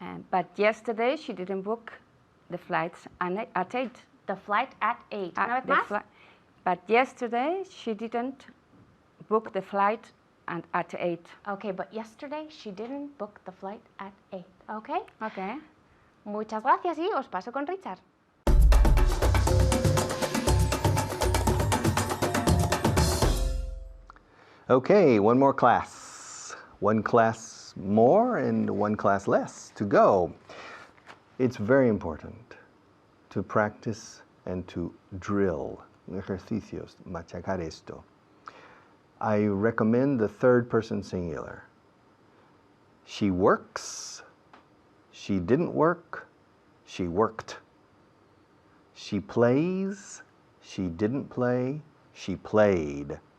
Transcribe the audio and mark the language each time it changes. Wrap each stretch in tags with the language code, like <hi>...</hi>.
<en>But yesterday she didn't book the flights at 8. The flight at 8.</en> <es>Una vez más.</es> <en>But yesterday she didn't book the flight at 8. Okay, but yesterday she didn't book the flight at 8. Okay? Okay.</en> <es>Muchas gracias y os paso con Richard.</es> <en>Okay, one more class. One class more and one class less to go. It's very important to practice and to drill.</en> <es>Ejercicios, machacar esto.</es> <en>I recommend the third person singular. She works. She didn't work. She worked. She plays. She didn't play. She played.</en>